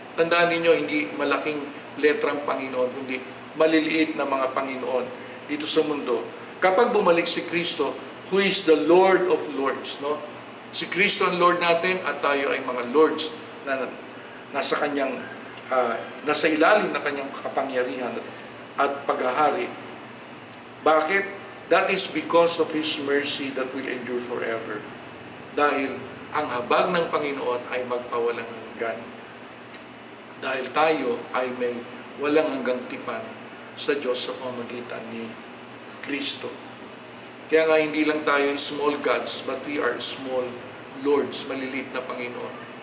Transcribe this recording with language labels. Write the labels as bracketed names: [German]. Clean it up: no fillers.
[Filipino] Tandaan ninyo, hindi malaking letrang Panginoon, kundi maliliit na mga Panginoon dito sa mundo. Kapag bumalik si Kristo, [English] who is the Lord of Lords, no? [Filipino] Si Kristo ang Lord natin at tayo ay mga Lords na nasa kanyang nasa ilalim ng kanyang kapangyarihan at paghahari. Bakit? [English] That is because of His mercy that will endure forever. [Filipino] Dahil ang habag ng Panginoon ay magpawalang hanggan. Dahil tayo ay may walang hanggang tipan sa Diyos sa pamamagitan ni Kristo. Kaya nga hindi lang tayo small gods, [English] but we are small lords, [Filipino] maliliit na Panginoon.